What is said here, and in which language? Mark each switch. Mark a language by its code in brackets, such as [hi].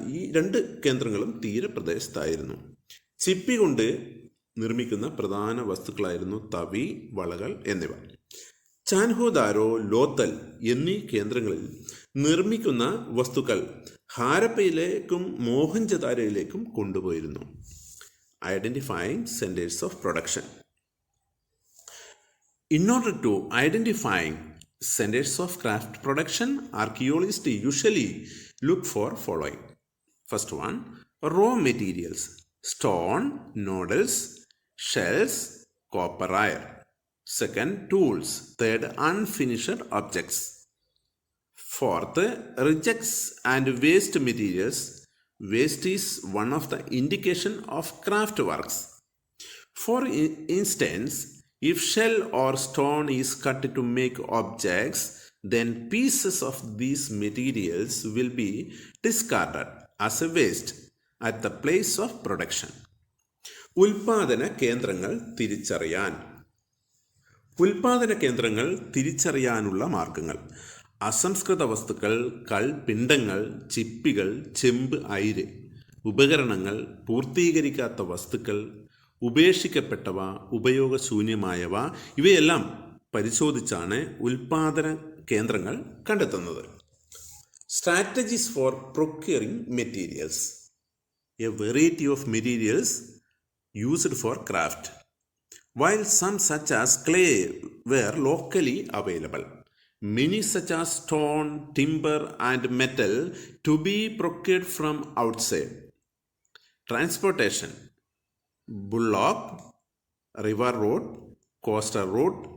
[ml] ഈ രണ്ട് കേന്ദ്രങ്ങളും തീരപ്രദേശത്തായിരുന്നു. ചിപ്പി കൊണ്ട് നിർമ്മിക്കുന്ന പ്രധാന വസ്തുക്കളായിരുന്നു തവി, വളകൾ എന്നിവ. ചാൻഹുദാരോ, ലോത്തൽ എന്നീ കേന്ദ്രങ്ങളിൽ നിർമ്മിക്കുന്ന വസ്തുക്കൾ ഹാരപ്പയിലേക്കും മോഹൻജദാരോയിലേക്കും കൊണ്ടുപോയിരുന്നു. [en] Identifying centres of production. In order to identifying centers of craft production, archaeologists usually look for following. First one, raw materials: stone, noodles, shells, copper wire. Second, tools. Third, unfinished objects. Fourth, rejects and waste materials. Waste is one of the indication of craft works. For instance, if shell or stone is cut to make objects, then pieces of these materials will be discarded as a waste at the place of production. [ml] ഉൽപാദന കേന്ദ്രങ്ങൾ തിരിച്ചറിയാൻ. ഉൽപാദന കേന്ദ്രങ്ങൾ തിരിച്ചറിയാനുള്ള മാർഗങ്ങൾ: അസംസ്കൃത വസ്തുക്കൾ, കൽപിണ്ഡങ്ങൾ, ചിപ്പികൾ, ചെമ്പ്, അയിര്. ഉപകരണങ്ങൾ: പൂർത്തീകരിക്കാത്ത വസ്തുക്കൾ, ഉപേക്ഷിക്കപ്പെട്ടവ, ഉപയോഗശൂന്യമായവ. ഇവയെല്ലാം പരിശോധിച്ചാണ് ഉൽപാദന കേന്ദ്രങ്ങൾ കണ്ടെത്തുന്നത്. [en] Strategies for procuring materials. A variety of materials used for craft. while some such as clay were locally available. Many such as stone, timber and metal to be procured from outside. Transportation: bullock, river road, coastal road.